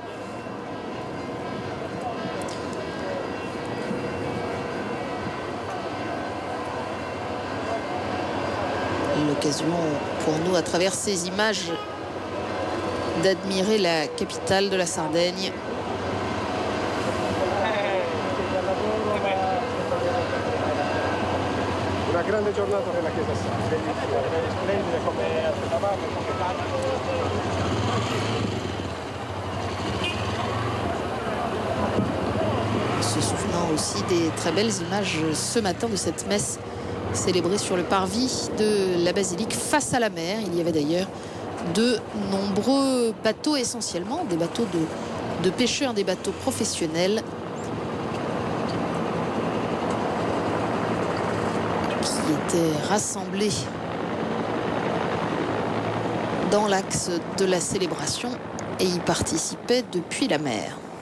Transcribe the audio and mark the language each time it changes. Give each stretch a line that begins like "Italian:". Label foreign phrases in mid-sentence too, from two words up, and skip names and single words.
French: L'occasion pour nous, à travers ces images, d'admirer la capitale de la Sardaigne.
Italian: Una grande giornata per la Chiesa splendida come aspettavamo.
French: Se souvenant aussi des très belles images ce matin de cette messe célébrée sur le parvis de la basilique face à la mer. Il y avait d'ailleurs de nombreux bateaux, essentiellement des bateaux de pêcheurs, des bateaux professionnels qui étaient rassemblés dans l'axe de la célébration et y participaient depuis la mer.